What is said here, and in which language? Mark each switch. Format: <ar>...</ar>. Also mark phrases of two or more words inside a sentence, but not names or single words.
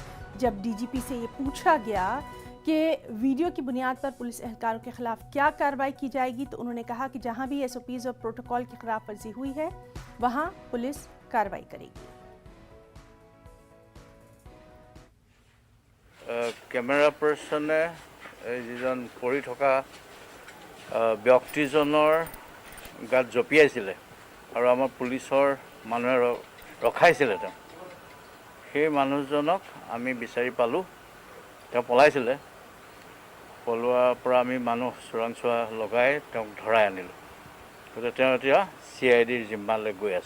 <ur>جب ڈی جی پی سے یہ پوچھا گیا کہ ویڈیو کی بنیاد پر پولیس اہلکاروں کے خلاف کیا کارروائی کی جائے گی، تو انہوں نے کہا کہ جہاں بھی ایس او پیز اور پروٹوکول کی خلاف ورزی ہوئی ہے وہاں پولیس کارروائی کرے گی.</ur> <as>কেমেৰা পাৰ্ছনে যিজন পৰি থকা व्यक्तिजনৰ गात জঁপিয়াইছিলে আৰু আমাৰ পুলিচৰ মানুহে ৰখাইছিলে। সেই মানুহজনক আমি বিচাৰি পালোঁ। তেওঁ পলাইছিলে। পলোৱাৰ পৰা আমি মানুহ চোৰাংচোৱা লগাই তেওঁক ধৰাই আনিলোঁ। গতিকে তেওঁ এতিয়া CIDৰ জিম্মালৈ গৈ আছে।</as>